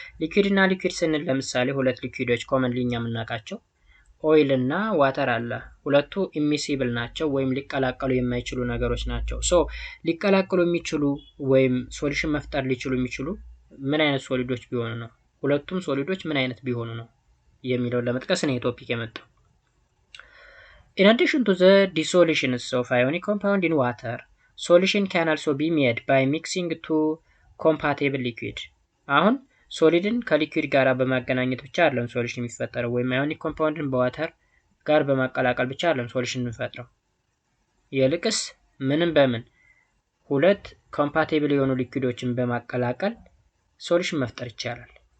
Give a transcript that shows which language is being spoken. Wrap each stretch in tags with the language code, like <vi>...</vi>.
<am>ሊኩዊድ እና ሊኩዊድ ስንል ለምሳሌ ሁለት ሊኩዊዶች ኮመንሊ እኛ የምናውቃቸው ኦይል እና ዋተር አለ። ሁለቱ ኢሚሲብል ናቸው ወይም ሊቀላቀሉ የማይችሉ ነገሮች ናቸው። ሶ ሊቀላቀሉ የሚችሉ ወይም ሶሉሽን መፍጠር ሊችሉ የሚችሉ ምን አይነት ሶሊዶች ቢሆኑ ነው? ሁለቱም ሶሊዶች ምን አይነት ቢሆኑ ነው የሚለውን ለመጥቀስ ነው ቶፒክ የመጣው።</am> <en>In addition to the dissolutions of ionic compound in water, solution can also be made by mixing two compatible liquid.</en> <am>አሁን ሶሊድን ከሊኩዊድ ጋር በማገናኘት ብቻ አይደለም ሶሉሽን የሚፈጠረው፣ ወይም አዮኒክ ኮምፓውንድን በዋተር ጋር በማቀላቀል ብቻ አይደለም ሶሉሽን የሚፈጥረው። ይልቅስ ምንም በምን ሁለት ኮምፓቲብል የሆኑ ሊኩዊዶችን በማቀላቀል ሶሉሽን መፍጠር ይቻላል።</am>